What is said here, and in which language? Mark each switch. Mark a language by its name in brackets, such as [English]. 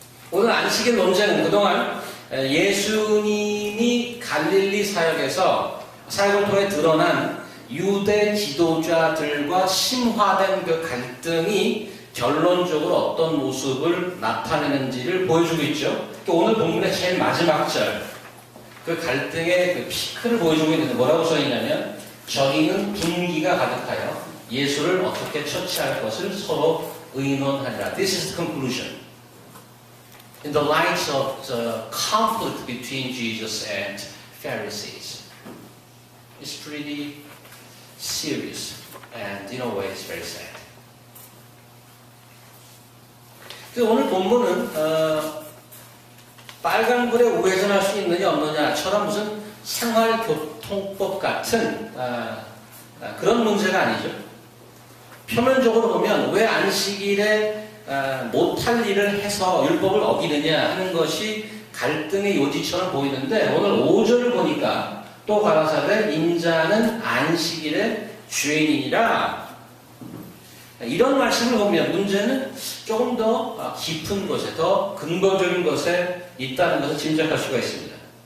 [Korean] 오늘 안식일 논쟁은 그동안 예수님이 갈릴리 사역에서 사역을 통해 드러난 유대 지도자들과 심화된 그 갈등이 결론적으로 어떤 모습을 나타내는지를 보여주고 있죠. 오늘 본문의 제일 마지막 절, 그 갈등의 그 피크를 보여주고 있는데 뭐라고 써있냐면 저희는 분기가 가득하여 예수를 어떻게 처치할 것을 서로 의논하리라. [English] This is the conclusion. In the light of the conflict between Jesus and Pharisees. is pretty serious and in a way it's very sad. [Korean] 오늘 본문은 빨간불에 우회전할 수 있느냐 없느냐처럼 무슨 생활교통법 같은 그런 문제가 아니죠. 표면적으로 보면 왜 안식일에 못할 일을 해서 율법을 어기느냐 하는 것이 갈등의 요지처럼 보이는데 오늘 5절을 보니까 또 가라사대 인자는 안식일의 주인이니라 이런 말씀을 보면 문제는 조금 더 깊은 곳에 더 근본적인 것에 있다는 것을 짐작할 수가 있습니다.